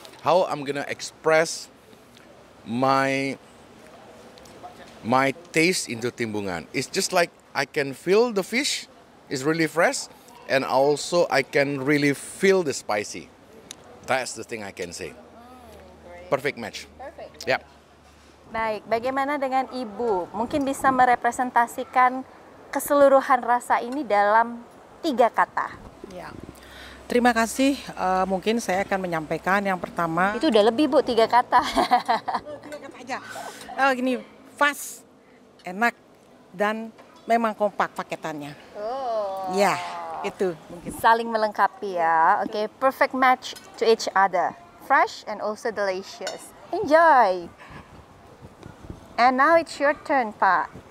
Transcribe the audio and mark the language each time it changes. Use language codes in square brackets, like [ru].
[en] How I'm gonna express my taste into timbungan. It's just like I can feel the fish is really fresh, and also I can really feel the spicy. That's the thing I can say. Perfect match. Perfect. Yep. [id] Baik, bagaimana dengan Ibu? Mungkin bisa merepresentasikan keseluruhan rasa ini dalam 3 kata. Ya. Terima kasih. Mungkin saya akan menyampaikan yang pertama. Itu udah lebih, Bu, 3 kata. 3 kata aja. Gini, fast, enak, dan memang kompak paketannya. Oh. Ya, itu mungkin. Saling melengkapi ya. [en] Oke, perfect match to each other. Fresh and also delicious. Enjoy. And now it's your turn, Pak.